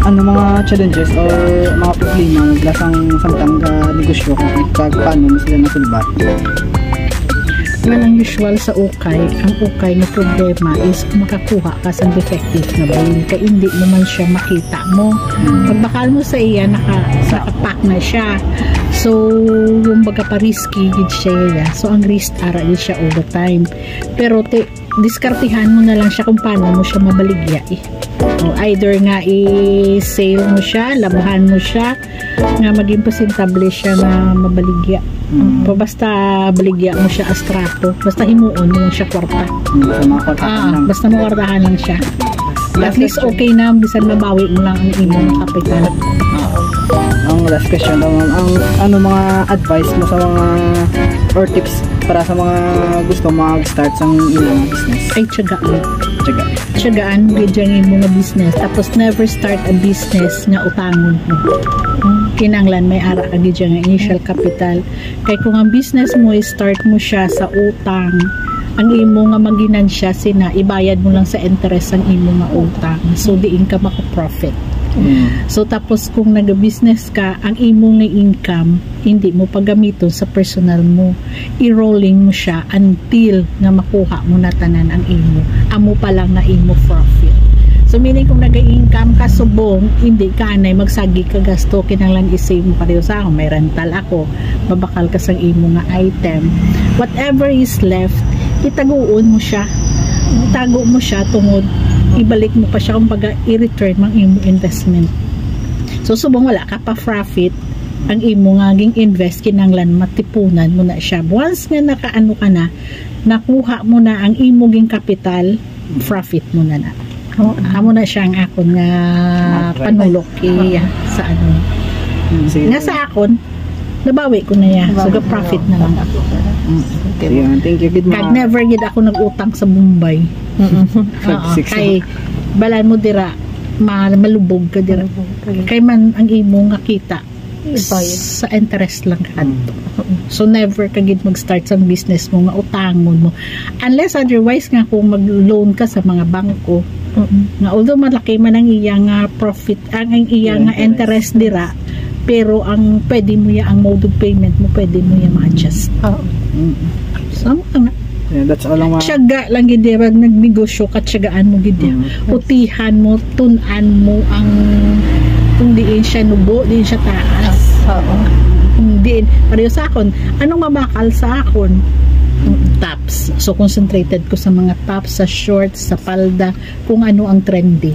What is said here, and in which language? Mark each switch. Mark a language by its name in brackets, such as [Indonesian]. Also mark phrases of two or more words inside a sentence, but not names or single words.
[Hiligaynon] ano mga challenges or mga problema mula sang samtang negosyo kung paano mo sila nasulbat? Well, ang usual sa ukay, ang ukay na problema is kung makakuha ka sa defective na bale, kaya hindi mo man siya makita mo. Pagbakal mo sa iya, nakapack na siya. So, yung baga pa risky, gid siya. So, ang risk ara gid siya [English] all the time. [Hiligaynon] Pero, diskartihan mo na lang siya kung paano mo siya mabaligya eh. O, either nga i-sale mo siya, labahan mo siya, nga maging presentable siya na mabaligya. Basta baligya mo siya astrato, basta himuon mo siya kwarta. Basta makwartahan lang siya. At least okay na, bisan mabawi mo lang ang imong kapital. Ang last question, ang ano mga advice mo sa mga or tips para sa mga gusto mag-start sa ilang business? Ay, tiyagaan mo gid mo nga business, tapos [English] never start a business [Hiligaynon] nga utangon mo. Kinanglan may ara ka gid nga [English] initial capital. [Hiligaynon] Kay kung ang business mo start mo siya sa utang, ang imo nga maginansya sina ibayad mo lang sa interest ang imo nga utang, so diin ka maka-profit. So tapos kung nag-business ka, ang imo nga income hindi mo pagamiton sa personal mo, i-rolling mo siya until nga makuha mo na tanan ang imo, amo pa lang na imo profit. So meaning kung nag-income ka subong, hindi ka anay magsagi ka gasto, kinanglan i-save mo pareho sa ako, may rental ako, babakal ka sa imo nga item, [English] whatever is left, [Hiligaynon] itaguon mo siya, [Filipino] itago mo siya [Hiligaynon] tungod ibalik mo pa siya kumbaga i-return mang imo investment. So subong wala ka pa profit, ang imo nga ging invest kinanglan matipunan mo na siya. Once nga nakaano ka na, nakuha mo na ang imo ging capital, profit mo na na. Amo na siya ang akon nga panulok sa ano. Nga sa akon nabawi ko na ya. So profit na lang ako. [English] Thank you. Good [Hiligaynon] Kag never gid ako nag-utang sa Bombay. Kay balan mo dira malubog ka dira. Kay man ang imo nga kita sa interest lang kadto. So never ka gid mag-start sa business mo nga utangon mo. [English] Unless otherwise [Hiligaynon] nga kung mag-loan ka sa mga bangko, nga although malaki man ang iya nga profit, ang iya nga interest dira, pero ang pwede mo ya ang [English] mode of payment [Hiligaynon] mo pwede mo ya ma-adjust. So [English] that's all ang [Hiligaynon] tiyaga lang gid pag nagnegosyo ka, tiyagaan mo gid utihan mo, tun-an mo ang kung diin siya nubo, diin siya taas. Diin pareho sa akon, anong mabakal sa akon? Tops. So concentrated ko sa mga tops, sa shorts, sa palda, kung ano ang trendy.